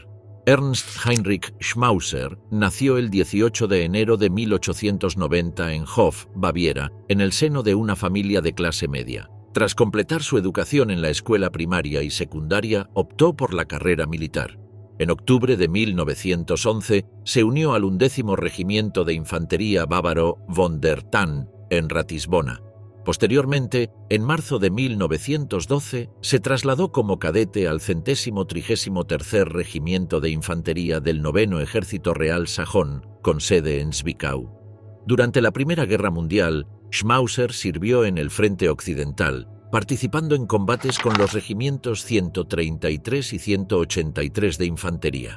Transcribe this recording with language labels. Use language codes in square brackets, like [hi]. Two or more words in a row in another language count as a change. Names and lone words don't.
[es] Ernst Heinrich Schmauser nació el 18 de enero de 1890 en Hof, Baviera, en el seno de una familia de clase media. Tras completar su educación en la escuela primaria y secundaria, optó por la carrera militar. En octubre de 1911 se unió al 11º Regimiento de Infantería Bávaro von der Tann en Ratisbona. Posteriormente, en marzo de 1912, se trasladó como cadete al 133º Regimiento de Infantería del 9º Ejército Real Sajón, con sede en Zwickau. Durante la Primera Guerra Mundial, Schmauser sirvió en el Frente Occidental, participando en combates con los regimientos 133 y 183 de Infantería.